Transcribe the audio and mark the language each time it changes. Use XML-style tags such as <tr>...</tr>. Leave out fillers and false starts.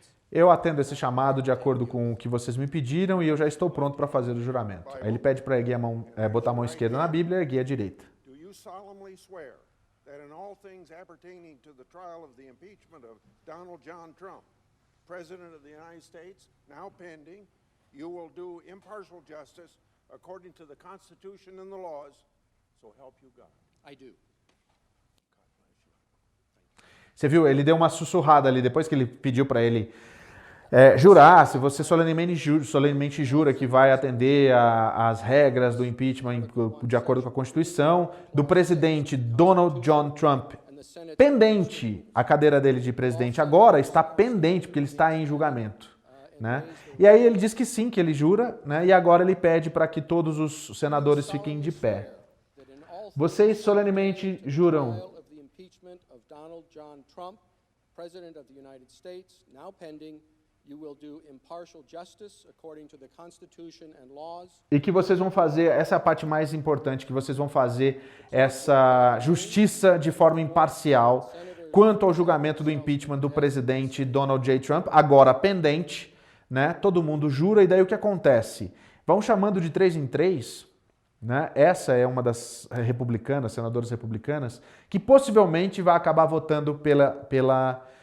<pt>Eu atendo esse chamado de acordo com o que vocês me pediram e eu já estou pronto para fazer o juramento. Aí ele pede para erguer botar a mão esquerda na Bíblia e erguer a direita.</pt> <en>Do you solemnly swear that in all things appertaining to the trial of the impeachment of Donald John Trump, President of the United States, now pending, you will do impartial justice according to the Constitution and the laws, so help you God? I do.</en> <pt>Você viu? Ele deu uma sussurrada ali, depois que ele pediu para ele jurar, se você solenemente jura que vai atender às regras do impeachment de acordo com a Constituição, do presidente Donald John Trump, pendente, a cadeira dele de presidente agora está pendente, porque ele está em julgamento, né? E aí ele diz que sim, que ele jura, né? E agora ele pede para que todos os senadores fiquem de pé. Vocês solenemente juram</pt> <en>Donald John Trump, President of the United States, now pending. You will do impartial justice according to the Constitution and laws.</en> <pt>E que vocês vão fazer, essa é a parte mais importante, que vocês vão fazer essa justiça de forma imparcial quanto ao julgamento do impeachment do presidente Donald J. Trump, agora pendente, né? Todo mundo jura, e daí o que acontece? Vão chamando de 3 em 3, né? Essa é uma das republicanas, senadoras republicanas, que possivelmente vai acabar votando pela...</pt>